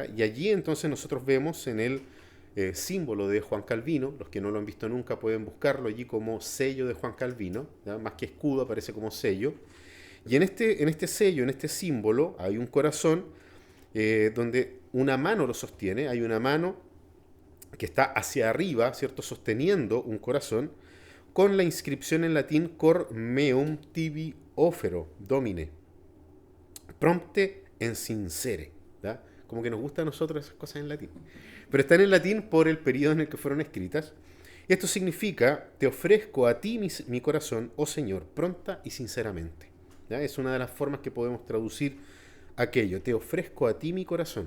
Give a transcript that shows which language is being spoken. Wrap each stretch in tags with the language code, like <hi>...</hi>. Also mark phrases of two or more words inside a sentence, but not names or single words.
<es>Y allí entonces nosotros vemos en el símbolo de Juan Calvino, los que no lo han visto nunca pueden buscarlo allí como sello de Juan Calvino, ¿ya? Más que escudo aparece como sello. Y en este sello, en este símbolo, hay un corazón donde una mano lo sostiene, hay una mano que está hacia arriba, ¿cierto? Sosteniendo un corazón, con la inscripción en latín</es> <la>Cor meum tibi offero domine, prompte en sincere,</la> <es>¿ya? Como que nos gustan a nosotros esas cosas en latín. Pero están en latín por el periodo en el que fueron escritas. Esto significa, te ofrezco a ti mi corazón, oh Señor, pronta y sinceramente. ¿Ya? Es una de las formas que podemos traducir aquello, te ofrezco a ti mi corazón.</es>